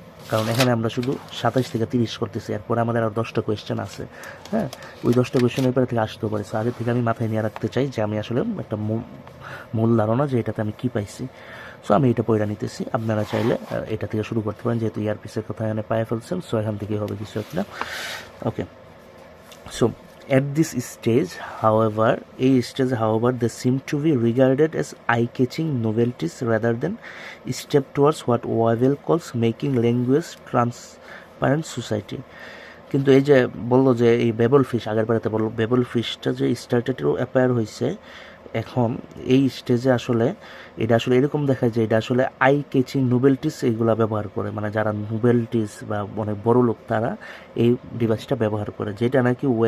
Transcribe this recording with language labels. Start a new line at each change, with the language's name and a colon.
Bangla: কারণ এখানে আমরা শুধু 27 থেকে 30 করতেছি, এরপরে আমাদের আর 10টা কোয়েশ্চেন আছে। হ্যাঁ, ওই 10টা কোয়েশ্চেন এরপরে থেকে আসতেও পারে। সো আগে থেকে আমি মাথায় নিয়ে রাখতে চাই যে আমি আসলে একটা মূল ধারণা যে এটাতে আমি কী পাইছি। সো আমি এটা পড়ে নিতেছি, আপনারা চাইলে এটা থেকে শুরু করতে পারেন, যেহেতু ইয়ারপিসের কথা এখানে পায়ে ফেলছেন। সো এখান থেকেই হবে কিছু একটা।
English: Okay, so at this stage, however, they seem to be regarded as eye-catching novelties rather than step towards what Wavell calls making language transparent society.
Bangla: কিন্তু এই যে বললো যে এই বেবল ফিশ, আগের বারেতে বললো বেবল ফিশটা যে স্টার্টেডও অ্যাপায়ার হয়েছে, এখন এই স্টেজে আসলে এটা আসলে এরকম দেখায় যে এটা আসলে আই কেচিং নোবেলটিস এইগুলা ব্যবহার করে, মানে যারা নোবেলটিস বা অনেক বড় লোক তারা এই ডিভাইসটা ব্যবহার করে, যেটা নাকি